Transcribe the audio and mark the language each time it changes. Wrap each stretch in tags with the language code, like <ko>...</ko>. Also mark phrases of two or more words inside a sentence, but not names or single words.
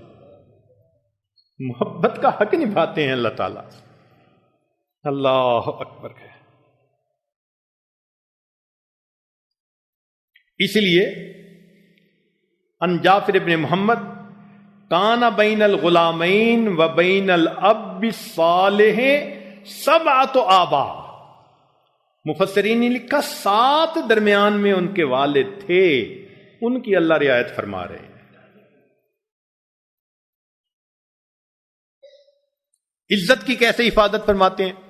<ur>محبت کا حق نبھاتے ہیں اللہ تعالیٰ۔</ur> <ar>اللہ اکبر</ar> <ur>ہے۔ اس لیے</ur> <ar>ان جعفر ابن محمد کان بین الغلامین و بین الاب الصالح 7 آبا،</ar> <ur>مفسرین نے لکھا 7 درمیان میں ان کے والد تھے، ان کی اللہ رعایت فرما رہے ہیں۔ عزت کی کیسے حفاظت فرماتے ہیں؟</ur>